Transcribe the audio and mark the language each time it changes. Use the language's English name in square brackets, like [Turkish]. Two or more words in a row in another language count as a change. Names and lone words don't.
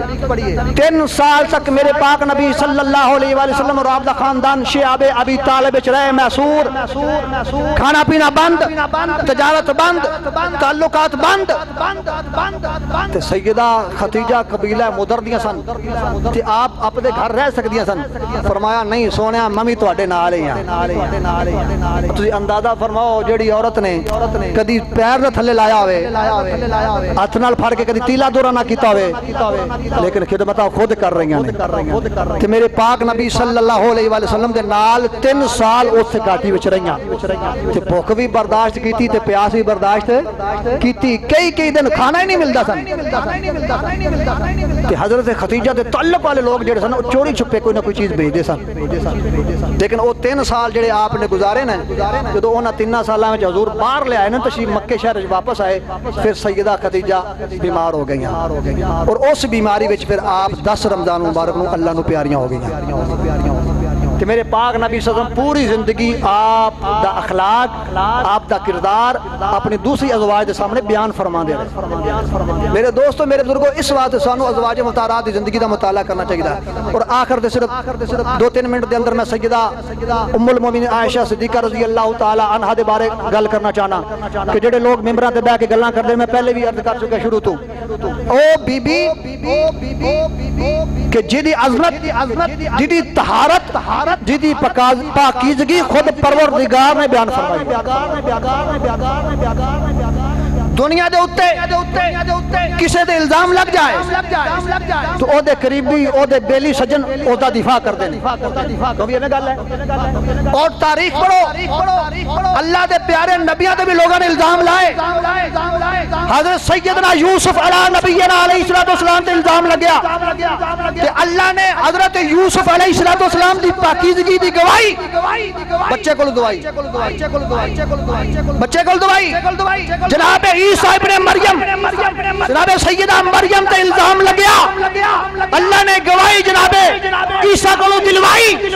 [Urdu] 3 سال تک میرے پاک نبی [Arabic] صلی اللہ علیہ وآلہ وسلم [Urdu] اور آپ دا خاندان شیب ابی طالب رہے محصور کھانا پینا بند تجارت بند تعلقات بند [Punjabi] تے سیدہ خدیجہ قبیلہ مدر دیاں سن تے آپ اپنے گھر رہ سکدیاں سن فرمایا نہیں سونیا ممی تواڈے نال ہی ہیں تسی اندازہ فرماؤ جیڑی عورت نے کدی پیر نہ تھلے لایا ہوئے ہاتھ نال پھڑ کے کدی تیلا دورہ نہ کیتا ہوئے لیکن خدمتاں خود کر رہی ہیں تے میرے پاک نبی [Arabic] صلی اللہ علیہ وآلہ وسلم [Punjabi] دے نال 3 سال اس گاٹی وچ رہیاں تے بھوک بھی برداشت کیتی تے پیاس بھی برداشت کیتی کئی دن کھانا ہی نہیں ملتا سن تے حضرت خدیجہ دے تعلق والے لوگ جڑے سن چوری چھپے کوئی نہ کوئی چیز بھیج دے سن لیکن وہ 3 سال جڑے آپ نے گزارے نا جدو انہاں 3 سالاں وچ حضور باہر لے آئے نا تشریف مکے شہر وچ واپس آئے پھر سیدہ خدیجہ بیمار ہو گئیاں اور اس بیماری وچ پھر آپ 10 رمضان مبارک نو اللہ نو پیاریاں ہو گئیاں کہ میرے پاک نبی [Arabic] صلی اللہ علیہ وسلم [Punjabi] پوری زندگی آپ دا اخلاق آپ دا کردار اپنی دوسری ازواج دے سامنے بیان فرما دے رہے. میرے دوستو میرے بزرگوں اس واسطے سانو ازواج مطہرات دی زندگی دا مطالعہ کرنا چاہیے. اور آخر دے صرف 2-3 منٹ دے اندر میں سیدہ ام المومنین عائشہ صدیقہ [Arabic] رضی اللہ تعالی عنہا [Punjabi] دے بارے گل کرنا چاہنا کہ جڑے لوگ ممبراں تے بیٹھ کے گلاں کردے میں پہلے بھی عرض کر چکا شروع تو او بی بی کہ جدی عظمت جدی طہارت جدی پاکیزگی خود پروردگار نے بیان فرمائی. دنیا دے اتے کسے دے الزام لگ جائے تو او دے قریبی او دے بیلی سجن او دا دفاع کر دیں. تو بھی ہمیں گل ہے. اور تاریخ پڑھو اللہ دے پیارے نبیوں دے بھی لوگوں نے الزام لائے. حضرت سیدنا یوسف [Arabic] علیہ نبینا علیہ السلام [Punjabi] تے الزام لگیا کہ اللہ نے حضرت یوسف [Arabic] علیہ السلام [Punjabi] دی پاکیزگی دی گواہی بچے کو دوائی جناب عیسیٰ ابن مریم جناب سیدہ مریم تے الزام لگیا اللہ نے گواہی جناب عیسیٰ کو دلوائی.